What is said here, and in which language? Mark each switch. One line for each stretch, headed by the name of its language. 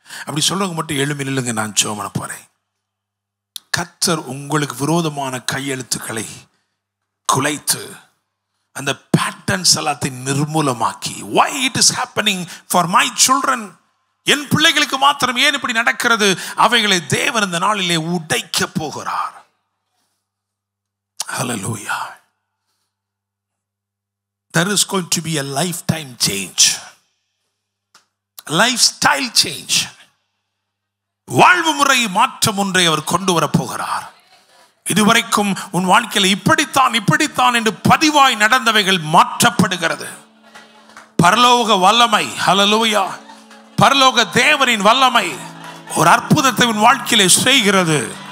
Tamil: அப்படி சொல்றவங்க மட்டும் எழும்பி நில்லுங்க, நான் ஜெபம் பண்ண போறேன். கர்த்தர் உங்களுக்கு விரோதமான கையெழுத்துக்களை குலைத்து அந்த பேட்டர்ன்ஸ் எல்லாத்தையும் நிர்மூலமாக்கி,
English: why it is happening for my children,
Tamil: என் பிள்ளைகளுக்கு மாத்திரம் ஏன் இப்படி நடக்கிறது, அவைகளை தேவன் இந்த நாளிலே உடைக்க போகிறார்.
English: Hallelujah. There is going to be a lifetime change, lifestyle change.
Tamil: வாழ்வு முறை மாற்றம் ஒன்றை அவர் கொண்டு வர போகிறார். இதுவரைக்கும் உன் வாழ்க்கையில் இப்படித்தான் என்று பதிவாய் நடந்தவைகள் மாற்றப்படுகிறது. பரலோக வல்லமை, ஹல்லேலூயா, பரலோக தேவனின் வல்லமை ஒரு அற்புதத்தை உன் வாழ்க்கையிலே செய்கிறது.